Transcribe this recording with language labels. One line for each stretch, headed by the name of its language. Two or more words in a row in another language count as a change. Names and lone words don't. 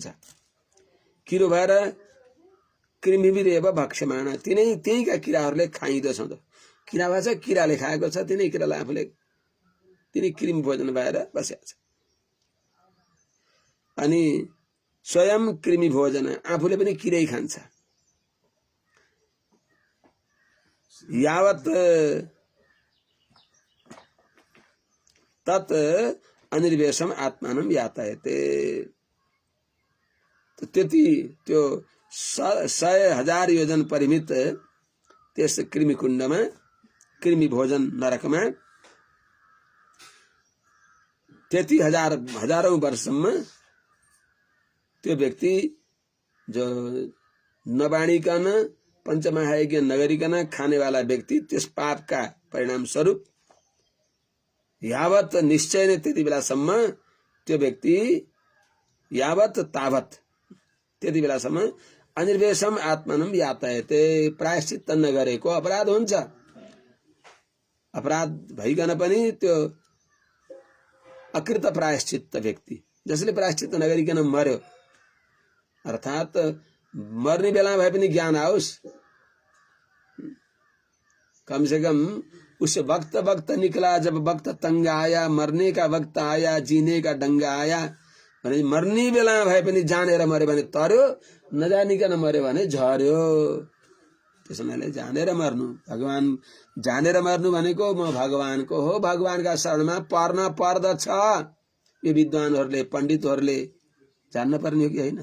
Nepali: किरो भएर
Sanskrit: कृमिभिरेव भक्ष्यमाण,
Nepali: त्यहीका किराहरूले खाइँदछ। किरा भएछ, किराले खाएको छ, तिनै किरालाई आफूले तिनै कृमि भोजन भएर बसेको छ। अनि स्वयं कृमि भोजन, आफूले पनि किरै खान्छ।
Sanskrit: यावत तत् अनिर्वेशम आत्मानं यातयते,
Nepali: त्यति त्यो 100,000 योजन परिमित त्यस कृमिकुण्डमा, कृमि भोजन नरकमा त्यति हजारौं वर्षसम्म त्यो व्यक्ति जो नबाँडिकन पञ्चमहायज्ञ नगरिकन खानेवाला व्यक्ति, त्यस पापका परिणाम स्वरूप यावत निश्चय नै त्यति बेलासम्म त्यो व्यक्ति
Sanskrit: यावत तावत
Nepali: त्यति बेलासम्म
Sanskrit: अनिर्वेशम आत्मानं यातयते,
Nepali: प्रायश्चित्त नगरेको अपराध हुन्छ। अपराध भइकन पनि त्यो अकृत प्रायश्चित्त व्यक्ति, जसले प्रायश्चित्त नगरिकन मर्यो, अर्थात मर्ने बेला भए पनि ज्ञान आओस्,
Hindi: कम से कम उस वक्त निकला जब वक्त तंग आया, मरने का वक्त आया, जीने का डंग आया
Nepali: भने मर्ने बेला भए पनि जानेर मर्यो भने तर्यो, नजानिकन मर्यो भने झर्यो। त्यसो हुनाले जानेर मर्नु, भगवान जानेर मर्नु भनेको म भगवानको हो, भगवानका शरणमा पर्न पर्दछ। यो विद्वानहरूले पण्डितहरूले जान्न पर्ने हो कि होइन?